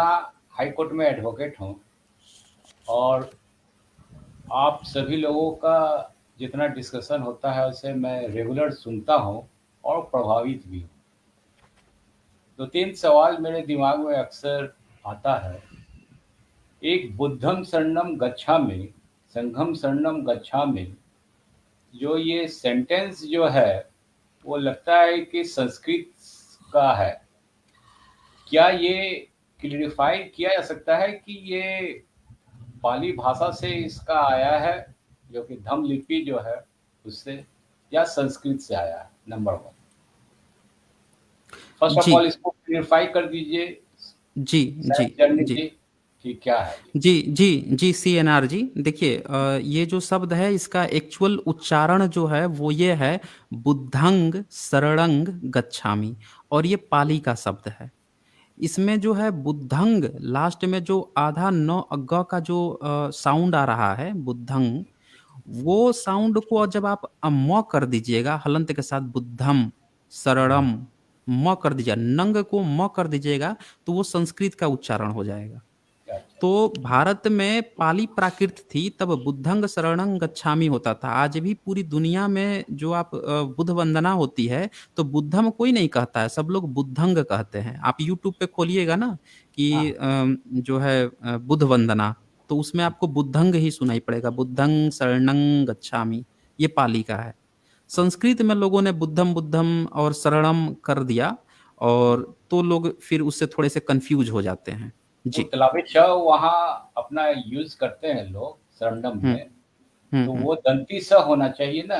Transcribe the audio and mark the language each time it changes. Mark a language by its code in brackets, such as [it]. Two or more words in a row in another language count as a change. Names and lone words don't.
[hi] हाई कोर्ट में एडवोकेट हूँ और आप सभी लोगों का जितना डिस्कशन होता है उसे मैं रेगुलर सुनता हूँ और प्रभावित भी हूँ। 2-3 सवाल मेरे दिमाग में अक्सर आता है। [pi] एक बुद्धं शरणं गच्छामि, संघं शरणं गच्छामि, [hi] जो ये सेंटेंस जो है वो लगता है कि संस्कृत का है। क्या ये क्लियरिफाई किया जा सकता है कि ये पाली भाषा से इसका आया है, जो कि धम्म लिपि जो है उससे, या संस्कृत से आया है? [en] number 1. first of [hi] जी, ऑल इसको क्लियरिफाई कर दीजिए जी, जी, [en] science journey [hi] जी। जी, कि क्या है ये? जी, जी, जी, सीएनआर जी। देखिए ये जो शब्द है इसका एक्चुअल उच्चारण जो है वो ये है [pi] बुद्धंग शरणं गच्छामि, [hi] और ये पाली का शब्द है। इसमें जो है बुद्धंग लास्ट में जो आधा न ग का जो साउंड आ रहा है बुद्धंग, वो साउंड को जब आप म कर दीजिएगा हलंत के साथ बुद्धम, शरणम, म कर दीजिएगा, नंग को म कर दीजिएगा तो वो संस्कृत का उच्चारण हो जाएगा। अच्छा, अच्छा, तो भारत में पाली प्राकृत थी तब [pi] बुद्धंग शरणं गच्छामि [hi] होता था। आज भी पूरी दुनिया में जो आप बुद्ध वंदना होती है तो बुद्धम कोई नहीं कहता है, सब लोग बुद्धंग कहते हैं। आप यूट्यूब पे खोलिएगा ना कि हाँ, जो है बुद्ध वंदना, तो उसमें आपको बुद्धंग ही सुनाई पड़ेगा, [pi] बुद्धंग शरणं गच्छामि, [hi] ये पाली का है। संस्कृत में लोगों ने बुद्धम बुद्धम और शरणम कर दिया, और तो लोग फिर उससे थोड़े से कंफ्यूज हो जाते हैं। वो जी। तलाबी च वहाँ अपना यूज करते हैं लोग शरणम हुँ, में, हुँ, तो हुँ। वो दंती स होना चाहिए ना?